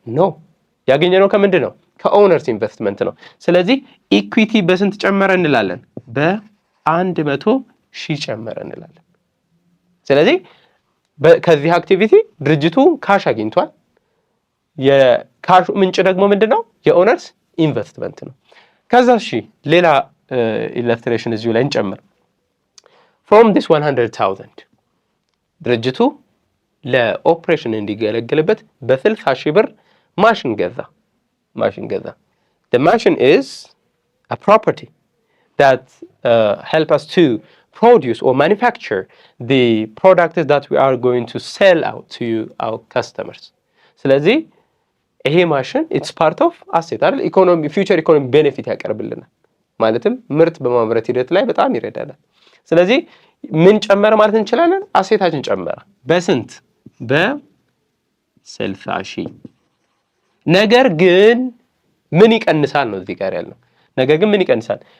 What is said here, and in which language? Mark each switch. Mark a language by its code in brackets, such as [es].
[am] ኖ፣ ያገኘነው ከምንድን ነው? ከኦነርስ ኢንቨስትመንት ነው። ስለዚህ ኢኩዊቲ በስንት ጨመረ እንላለን? በ100,000 ጨመረ እንላለን። ስለዚህ ከዚህ አክቲቪቲ ድርጅቱ ካሽ አግኝቷል። የካሹ ምንጭ ደግሞ ምንድነው? የኦነርስ ኢንቨስትመንት ነው። ከዛ እሺ ሌላ ኢላስትሬሽን እዚሁ ላይ እንጨምር። [en] from this 100,000 [am] ድርጅቱ ለኦፕሬሽን እንዲገለገልበት በ60,000 ብር ማሽን ገዛ። [en] the machine is a property that help us to produce or manufacture the products that we are going to sell out to our customers. [am] ስለዚህ ይሄ ማሽን [en] it's part of asset [am] አይደል? ኢኮኖሚ ፊውቸር ኢኮኖሚ ቤኔፊት ያቀርብልናል። ማለትም ምርት በማምረት ሂደት ላይ በጣም ይረዳናል። ስለዚህ ምን ጨመረ ማለት እንችላለን? አሴታችን ጨመረ። በስንት? በ60,000። ነገር ግን ምን ይቀንሳል ነው እዚህ ጋር ያለው። ነገር ግን ምን ይቀንሳል?